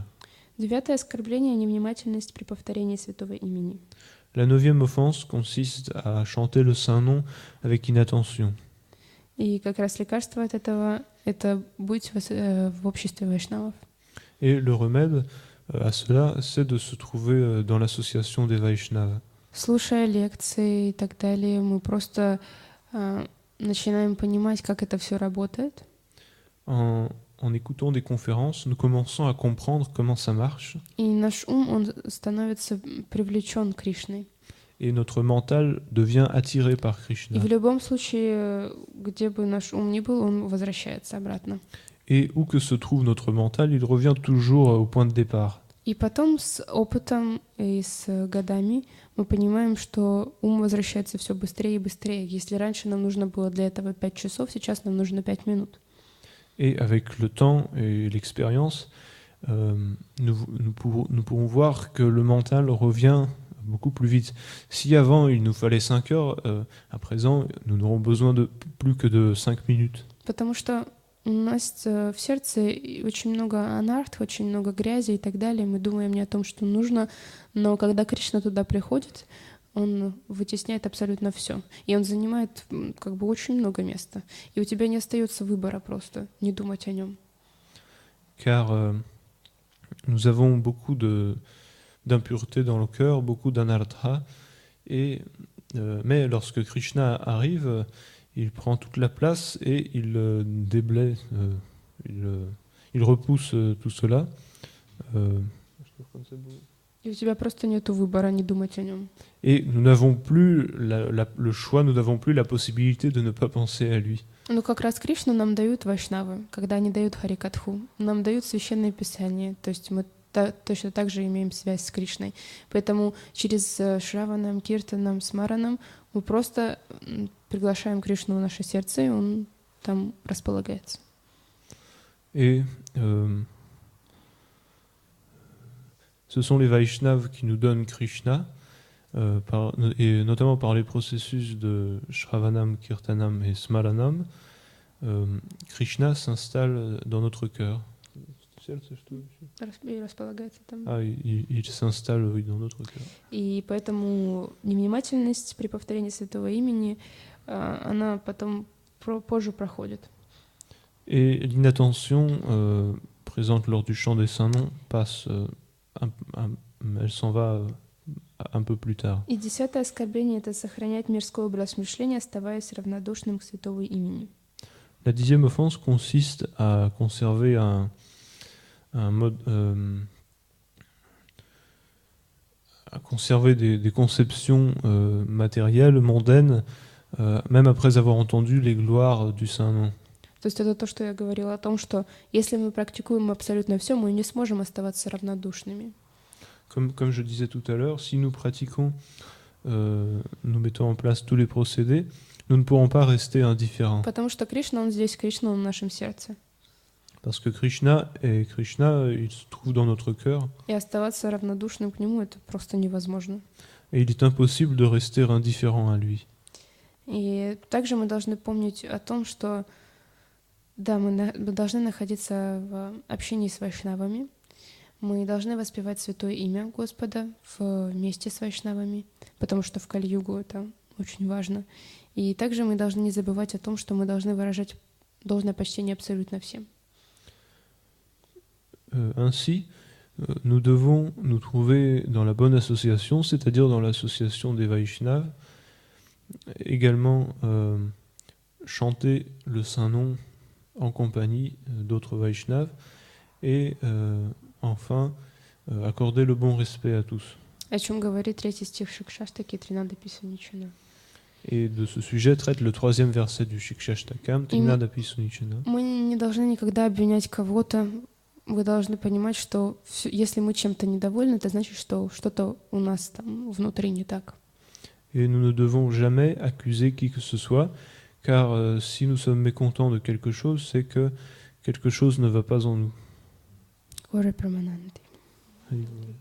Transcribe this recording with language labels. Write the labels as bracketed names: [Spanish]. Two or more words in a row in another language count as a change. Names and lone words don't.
[Russian] 9 оскорбление — невнимательность при повторении Святого Имени. [French] La 9e offense consiste à chanter le Saint-Nom avec inattention. [Russian] И как раз лекарство от этого — это быть в обществе вайшнавов. [French] Et le remède à cela, c'est de se trouver dans l'association des Vaishnavas. [Russian] Слушая лекции и так далее, мы просто начинаем понимать, как это все работает. [French] En écoutant des conférences, nous commençons à comprendre comment ça marche. [Russian] И наш ум, он становится привлечен Кришной. [French] Et notre mental devient attiré par [Russian] И [French] Krishna. [Russian] в любом случае, где бы наш ум ни был, он возвращается обратно. [French] Et où que se trouve notre mental, il revient toujours au point de départ. [Russian] И потом с опытом и с годами мы понимаем, что ум возвращается все быстрее и быстрее. Если раньше нам нужно было для этого 5 часов, сейчас нам нужно 5 минут. [French] Et avec le temps et l'expérience, nous pourrons voir que le mental revient beaucoup plus vite. Si avant il nous fallait 5 heures, à présent nous n'aurons besoin de plus que de 5 minutes. [Russian] Потому что у нас в сердце очень много анарт, очень много грязи и так далее. Мы думаем не о том, что нужно, но когда Кришна туда приходит, он вытесняет абсолютно все. И он занимает как бы очень много места. И у тебя не остается выбора просто не думать о нем. [French] Car nous avons beaucoup d'impureté dans le cœur, beaucoup d'anartha, mais lorsque Krishna arrive, il prend toute la place et il déblaye, il repousse tout cela. [Russian] И у тебя просто нету выбора не думать о нем. [French] Et nous n'avons plus le choix, nous n'avons plus la possibilité de ne pas penser à lui. [Russian] Ну, как раз Кришну нам дают вайшнавы, когда они дают Харикатху. Нам дают священное писание, то есть мы точно так же имеем связь с Кришной. Поэтому через Шраванам, Киртанам, Смаранам мы просто приглашаем Кришну в наше сердце, и он там располагается. [French] Et ce sont les Vaishnavas qui nous donnent Krishna, et notamment par les processus de Shravanam, Kirtanam et Smaranam. Krishna s'installe dans notre cœur. Ah, il s'installe, oui, dans notre cœur. [Russian] И поэтому невнимательность при повторении святого имени, она потом позже проходит. [French] Et l'inattention présente lors du chant des saints noms passe, elle s'en va un peu plus tard. [Russian] И 10 оскорбление — это сохранять мирской образ мышления, оставаясь равнодушным к святому имени. [French] La 10e offense consiste à conserver un mode, à conserver des conceptions matérielles, mondaines, même après avoir entendu les gloires du Saint-Nom. [Russian] То есть это то, что я говорила о том, что если мы практикуем абсолютно все, мы не сможем оставаться равнодушными. [French] Comme je disais tout à l'heure, si nous pratiquons, nous mettons en place tous les procédés, nous ne pourrons pas rester indifférents. [Russian] Потому что Кришна, он здесь, Кришна, он в нашем сердце. [French] Parce que Krishna, il se trouve dans notre cœur. [Russian] И оставаться равнодушным к нему — это просто невозможно. [French] Et il est impossible de rester indifférent à lui. [Russian] И также мы должны помнить о том, что да, мы должны находиться в общении с вайшнавами, мы должны воспевать святое имя Господа вместе с вайшнавами, потому что в Кали-югу это очень важно. И также мы должны не забывать о том, что мы должны выражать должное почтение абсолютно всем. [French] Ainsi, nous devons nous trouver dans la bonne association, c'est-à-dire dans l'association des Vaishnavas, également chanter le Saint-Nom en compagnie d'autres Vaishnavas, et enfin accorder le bon respect à tous. [Russian] О чем говорит 3 стих Шикшаштаки 13 Писаничана. [French] Et de ce sujet traite le 3e verset du Shikshashtakam, Trinadapi Sunichana. [Russian] Мы не должны никогда обвинять кого-то. Вы должны понимать, что если мы чем-то недовольны, это значит, что что-то у нас там внутри не так. [French] Et nous ne devons jamais accuser qui que ce soit, car si nous sommes mécontents de quelque chose, c'est que quelque chose ne va pas en nous. [Russian] Гори Прамананди.